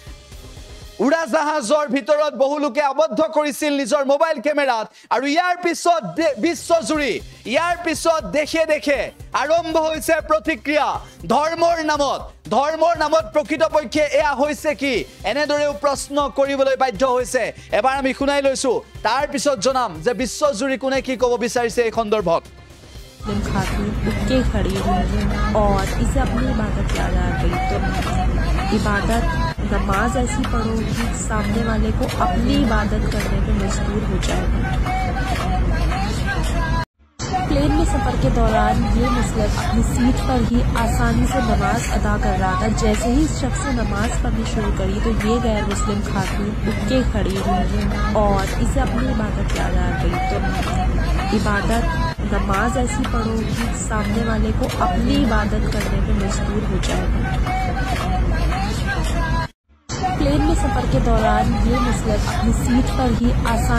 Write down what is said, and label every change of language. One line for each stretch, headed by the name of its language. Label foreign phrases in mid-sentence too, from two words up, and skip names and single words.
Assamese: উৰাজাহাজৰ ভিতৰত বহু লোকে আবদ্ধ কৰিছিল নিজৰ মোবাইল কেমেৰাত আৰু ইয়াৰ পিছত দেখে আৰম্ভ হৈছে প্ৰতিক্ৰিয়া ধৰ্মৰ নামত প্ৰকৃতপক্ষে এয়া হৈছে কি এনেদৰেও প্ৰশ্ন কৰিবলৈ বাধ্য হৈছে এবাৰ আমি শুনাই লৈছো তাৰ পিছত জনাম যে বিশ্বজুৰি কোনে কি ক'ব বিচাৰিছে এই সন্দৰ্ভত
Hindi: खातून उठ के खड़ी हुई और इसे अपनी इबादत याद आ गई तो इबादत नमाज ऐसी पढ़ो कि सामने वाले को अपनी इबादत करने पे मजबूर हो जाए प्लेन में सफर के दौरान ये मुस्लिम अपनी सीट पर ही आसानी से नमाज अदा कर रहा था जैसे ही इस शख्स ने नमाज पढ़नी शुरू करी तो ये गैर मुस्लिम खातून उठ के खड़ी हुई और इसे अपनी इबादत याद आ गई तो इबादत नमाज ऐसी पढ़ो कि सामने वाले को अपनी इबादत करने पे मजबूर हो जाए प्लेन में सफर के दौरान ये मुस्लिम अपनी सीट पर ही आसान